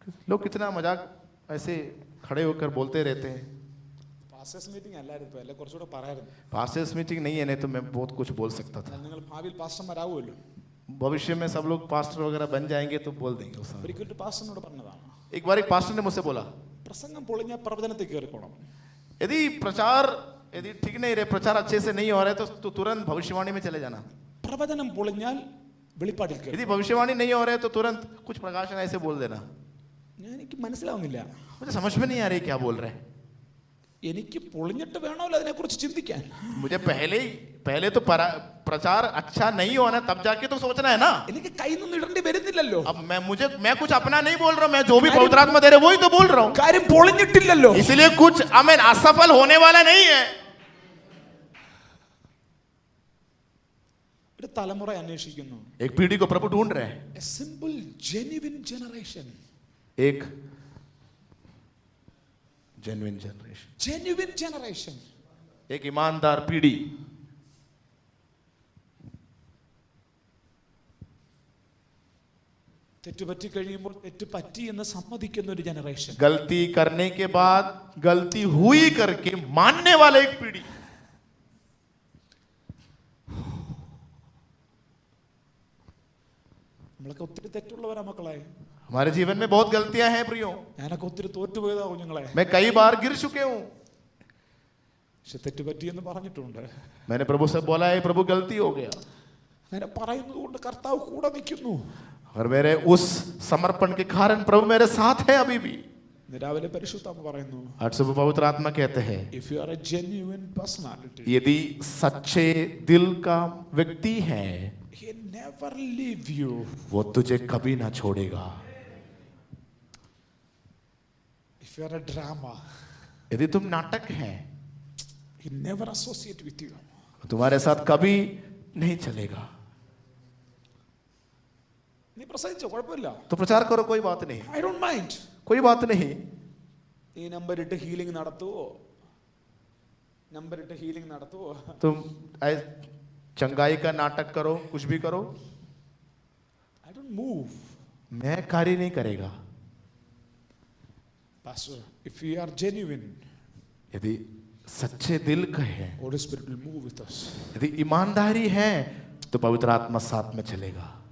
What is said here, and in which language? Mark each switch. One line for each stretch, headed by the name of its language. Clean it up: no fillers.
Hindi: लोग कितना मजाक ऐसे खड़े होकर बोलते रहते हैं।
Malayalam: പാസ്റ്റേഴ്സ് മീറ്റിംഗ് അല്ലായിരുന്നു, അല്ലെ കുറച്ചുകൂടെ പറയായിരുന്നു.
Hindi: पास्टर्स मीटिंग नहीं है, नहीं तो मैं बहुत कुछ बोल सकता था।
Malayalam: നിങ്ങൾ ഭാവിയിൽ പാസ്റ്റർമാരാവുമല്ലോ.
Hindi: भविष्य में सब लोग पास्टर वगैरह बन जाएंगे तो बोल देंगे उस समय।
Malayalam: ഒരിക്കലും പാസ്റ്ററിനോട് പറഞ്ഞതാണ്,
Hindi: एक बार एक पास्टर ने मुझसे बोला,
Malayalam: പ്രസംഗം പൊളിഞ്ഞ പ്രവചനത്തിൽ കയറിക്കോണം.
Hindi: यदि प्रचार यदि ठीक नहीं रहे, प्रचार अच्छे से नहीं हो रहा है तो तुरंत भविष्यवाणी में चले जाना।
Malayalam: പ്രവചനം പൊളിഞ്ഞാൽ വെളിപ്പാടിൽ കയറി.
Hindi: यदि भविष्यवाणी नहीं हो रहा है तो तुरंत कुछ प्रकाशन ऐसे बोल देना।
Malayalam: എനിക്ക് മനസ്സിലാവുന്നില്ല,
Hindi: मुझे समझ में नहीं आ रही क्या बोल रहे हैं।
Malayalam: എനിക്ക് പൊളിഞ്ഞിട്ട് വേണമല്ലോ അതിനെക്കുറിച്ച് ചിന്തിക്കാൻ.
Hindi: मुझे पहले तो प्रचार अच्छा नहीं होना तब जाके तो सोचना है ना।
Malayalam: എനിക്ക് കയ്യിൽ നിന്ന് ഇടേണ്ടി വരുന്നില്ലല്ലോ.
Hindi: अब मैं कुछ अपना नहीं बोल रहा हूं, मैं जो भी पवित्र आत्मा दे रहे वही तो बोल रहा हूं।
Malayalam: കാര്യം പൊളിഞ്ഞിട്ടില്ലല്ലോ.
Hindi: इसलिए कुछ आमीन असफल होने वाला नहीं है।
Malayalam: ഒരു തലമുറ അന്വേഷിക്കുന്നു,
Hindi: एक पीढ़ी को प्रभु ढूंढ रहे हैं,
English: a simple genuine generation.
Hindi: एक
English: Genuine generation, genuine generation.
Hindi: एक ईमानदार पीढ़ी।
Malayalam: തെറ്റുപറ്റി കഴിയുമ്പോൾ തെറ്റ് പറ്റി എന്ന് സമ്മതിക്കുന്ന ഒരു ജനറേഷൻ.
Hindi: गलती करने के बाद गलती हुई करके मानने वाला एक पीढ़ी।
Malayalam: നമ്മളൊക്കെ ഒത്തിരി തെറ്റുള്ളവരാ മക്കളെ.
Hindi: हमारे जीवन में बहुत गलतियां हैं प्रियो,
Malayalam: ഞാനൊക്കെ ഒത്തിരി തോറ്റുപോയതാ കുഞ്ഞുങ്ങളെ.
Hindi: मैं कई बार गिर चुके हूं।
Malayalam: പക്ഷെ തെറ്റുപറ്റി എന്ന് പറഞ്ഞിട്ടുണ്ട്.
Hindi: मैंने प्रभु से बोला है प्रभु गलती हो गया,
Malayalam: അങ്ങനെ പറയുന്നത് കൊണ്ട് കർത്താവ് കൂടെ നിൽക്കുന്നു.
Hindi: और मेरे उस समर्पण के कारण प्रभु मेरे साथ है अभी भी।
Malayalam: രാവിലെ പരിശുദ്ധാത്മ പറയുന്നു,
Hindi: आज सुबह पवित्र आत्मा कहते हैं,
English: if you are a genuine personality,
Hindi: यदि सच्चे दिल का व्यक्ति है
English: he never leave you.
Hindi: वो तुझे कभी ना छोड़ेगा।
English: If you are a drama,
Hindi: यदि तुम नाटक है
English: he never associate with you.
Hindi: तुम्हारे साथ कभी नहीं चलेगा।
Malayalam: നീ പ്രസംഗിച്ചോ, കുഴപ്പമില്ല,
Hindi: तो प्रचार करो, कोई बात नहीं,
English: I don't mind.
Hindi: कोई बात नहीं।
Malayalam: ഈ നമ്പർ ഇട്ട് ഹീലിംഗ് നടത്തുവോ, നമ്പർ ഇട്ട് ഹീലിംഗ് നടത്തുവോ,
Hindi: तुम चंगाई का नाटक करो, कुछ भी करो,
English: I don't move.
Hindi: मैं कार्य नहीं करेगा।
English: Pastor, if we are genuine,
Hindi: यदि सच्चे दिल का है,
English: Holy Spirit will move with us.
Hindi: यदि ईमानदारी है तो पवित्र आत्मा साथ में चलेगा।